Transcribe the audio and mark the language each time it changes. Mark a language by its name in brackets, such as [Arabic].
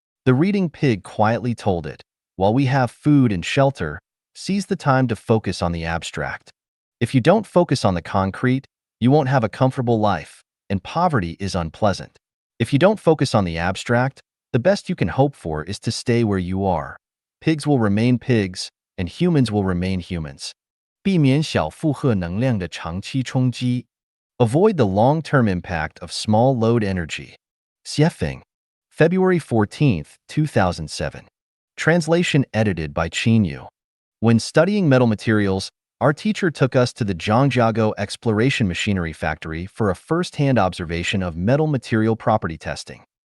[English] The reading pig quietly told it, while we have food and shelter, seize the time to focus on the abstract. If you don't focus on the concrete, you won't have a comfortable life, and poverty is unpleasant. If you don't focus on the abstract, the best you can hope for is to stay where you are. Pigs will remain pigs, and humans will remain humans. [Chinese] 避免小负荷能量的长期冲击. [English] Avoid the long-term impact of small load energy. Xiefeng, February 14, 2007. Translation edited by Qin Yu. When studying metal materials, our teacher took us to the Zhangjiago Exploration Machinery Factory for a first-hand observation of metal material property testing.